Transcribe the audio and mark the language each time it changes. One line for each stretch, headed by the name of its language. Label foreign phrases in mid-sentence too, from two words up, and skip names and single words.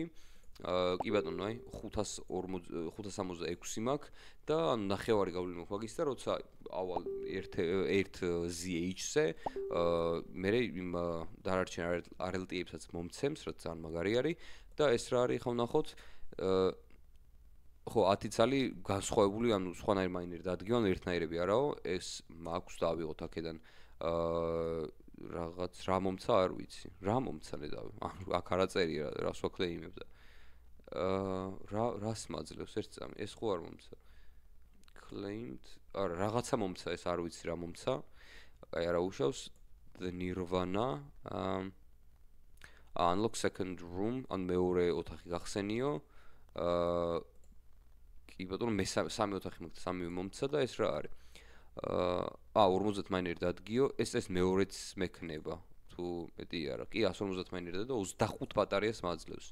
Georgian: კი ბატონო, აი 566 მაქვს და ნახევარი გავლილი მაქვს მაგის და როცა ავალ 1 ZH-ზე მე იმ დარარჩენ RLT-ებსაც მომცემს, რაც ძალიან მაგარი არის და ეს რა არის ხა ვნახოთ ხო 10 ცალი განსხვავებული, სხვანაირი მაინერი დადგიო, ერთნაირები არაო, ეს მაქვს და ავიღოთ აქედან რაღაც რა მომცა არ ვიცი. რა მომცა ნედავი? აქ არა წერია რას ვაკლეიმებ და რას მაძლევს ერთ წამი? ეს ხო არ მომცა. Claimed, არა რაღაცა მომცა, ეს არ ვიცი რა მომცა. აი არა უშავს
English: the Nirvana, unlock second room,
Georgian: მეორე ოთახი გახსენიო. კი ბატონო, სამი ოთახი მაქვს, სამივე მომცა და ეს რა არის? 50 მაინერი დადგიო, ეს მეორეც მექნება. თუ მეტი არა. კი 150 მაინერი და 25 ბატარეას მაძლევს.